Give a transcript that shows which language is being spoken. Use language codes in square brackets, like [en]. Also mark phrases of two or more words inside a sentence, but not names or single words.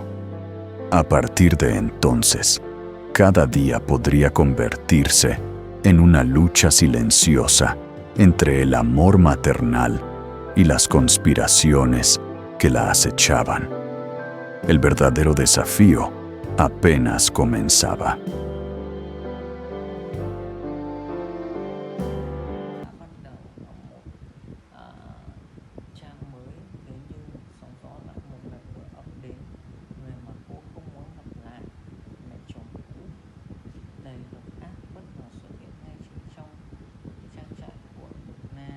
[es] A partir de entonces, cada día podría convertirse en una lucha silenciosa entre el amor maternal y las conspiraciones que la acechaban. El verdadero desafío apenas comenzaba. [vi] Đã bắt đầu ở một à, trang mới. Thế nhưng sóng gió lại một lần nữa ập đến, người mà cô không muốn gặp lại, mẹ chồng cũ đầy độc ác bất ngờ xuất hiện ngay chính trong trang trại của Tử Na.